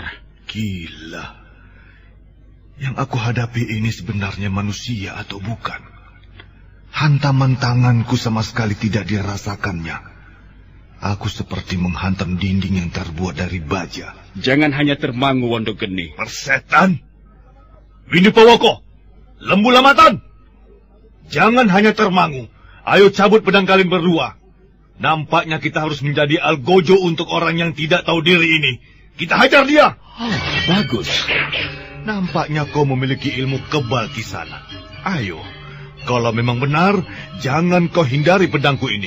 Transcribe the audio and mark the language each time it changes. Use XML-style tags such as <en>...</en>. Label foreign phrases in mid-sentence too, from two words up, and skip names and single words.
<id>Gila. Yang aku hadapi ini sebenarnya manusia atau bukan? Hantaman tanganku sama sekali tidak dirasakannya. Aku seperti menghantam dinding yang terbuat dari baja. Jangan hanya termangu, Wondogeni. Persetan! Windu Pawoko! Lembu Lamatan! Jangan hanya termangu. Ayo cabut pedang kalian berdua. Nampaknya kita harus menjadi algojo untuk orang yang tidak tahu diri ini. Kita hajar dia! Bagus. Nampaknya kau memiliki ilmu kebal, Kisana. Ayo, kalau memang benar, jangan kau hindari pedangku ini.</id>